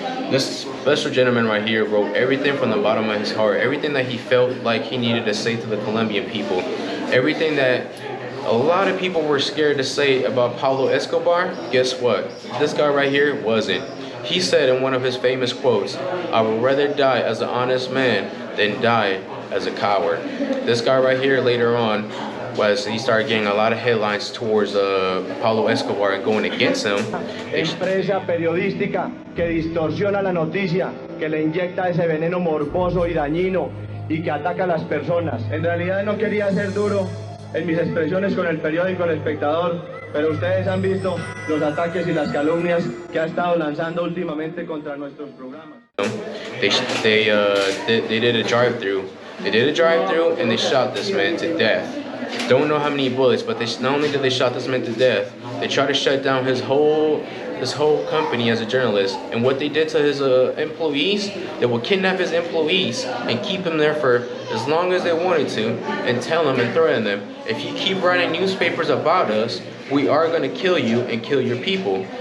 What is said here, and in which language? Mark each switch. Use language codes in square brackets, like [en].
[en] This special gentleman right here wrote everything from the bottom of his heart, everything that he felt like he needed to say to the Colombian people, everything that a lot of people were scared to say about Pablo Escobar. Guess what? This guy right here wasn't. He said in one of his famous quotes, "I would rather die as an honest man than die as a coward." This guy right here later on, he started getting a lot of headlines towards Pablo Escobar and going against him. [es] Empresa periodística que distorsiona la noticia, que le inyecta ese veneno morboso y dañino y que ataca a las personas. En realidad no quería ser duro en mis expresiones con el periódico El Espectador, pero ustedes han visto los ataques y las calumnias que ha estado lanzando últimamente contra nuestros programas. [en] They did a drive-through. They did a drive-through and they shot this man to death. Don't know how many bullets, but not only did they shot this man to death, they tried to shut down his whole company as a journalist. And what they did to his employees, they will kidnap his employees and keep him there for as long as they wanted to, and tell them and threaten them, if you keep writing newspapers about us, we are going to kill you and kill your people.